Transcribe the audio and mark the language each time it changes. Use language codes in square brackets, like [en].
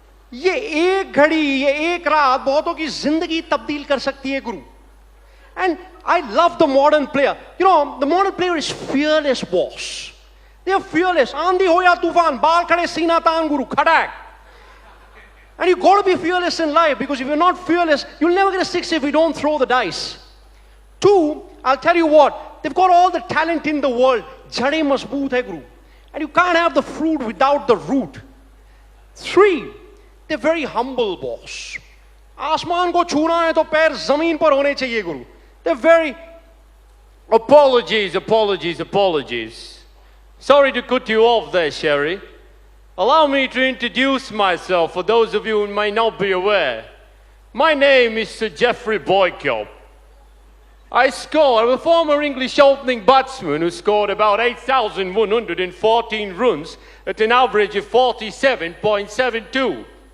[hi] ये एक घड़ी ये एक रात बहुतों की जिंदगी तब्दील कर सकती है गुरु. [en] And I love the modern player. You know, the modern player is fearless, boss. They are fearless. [hi] आंधी हो या तूफान, बाल खड़े सीना तान गुरु, खड़ाक. [en] And you got to be fearless in life, because if you're not fearless, you'll never get a 6 if you don't throw the dice. 2, I'll tell you what, they've got all the talent in the world. [hi] Jade mazboot hai guru. [en] And you can't have the fruit without the root. 3, they're very humble, boss. [hi] आसमान को छूना है तो पैर जमीन पर होने चाहिए गुरु. [en] They're very... Apologies. Sorry to cut you off there, Sherry. Allow me to introduce myself for those of you who might not be aware. My name is Sir Geoffrey Boycott. I'm a former English opening batsman who scored about 8,114 runs at an average of 47.72.